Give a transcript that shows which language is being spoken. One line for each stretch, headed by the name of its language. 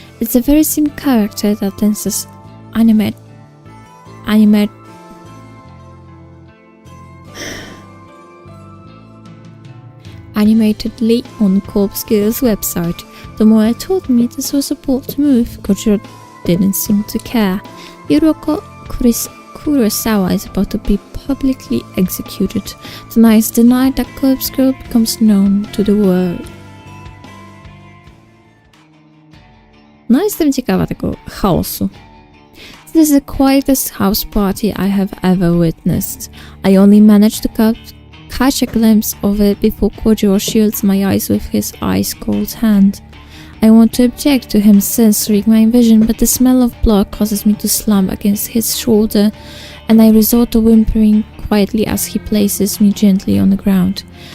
English: It's the very same character that dances animatedly on Corpse Girl's website. The more I told me this was a bold move, Kojiro didn't seem to care. Yuriko Kurosawa is about to be publicly executed. Tonight is the night that Corpse Girl becomes known to the world.
Polish: No, jestem ciekawa tego chaosu.
English: This is the quietest house party I have ever witnessed. I only managed to catch a glimpse of it before Kojiro shields my eyes with his ice-cold hand. I want to object to him censoring my vision, but the smell of blood causes me to slump against his shoulder, and I resort to whimpering quietly as he places me gently on the ground.